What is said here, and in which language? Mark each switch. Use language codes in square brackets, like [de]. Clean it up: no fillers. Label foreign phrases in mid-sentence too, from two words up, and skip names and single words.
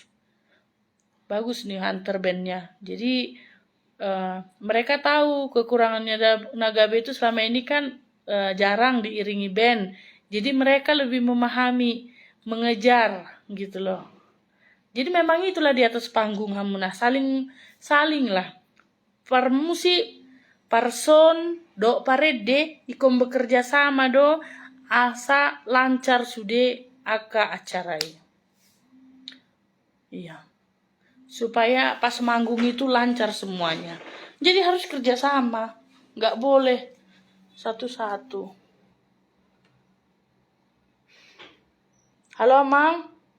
[id] Bagus New Hunter bandnya. Jadi mereka tahu kekurangannya Nagabe itu selama ini kan jarang diiringi band. Jadi mereka lebih memahami, mengejar gitu loh. Jadi memang itulah di atas panggung Hamunah, saling lah. [bbc] Per musik, per son, do parede, ikon [id] bekerja sama [bbc] do, asa lancar sude aka [id] acara ini. Iya. Supaya pas manggung itu lancar semuanya. Jadi harus kerja sama, nggak boleh satu-satu. Halo Amang.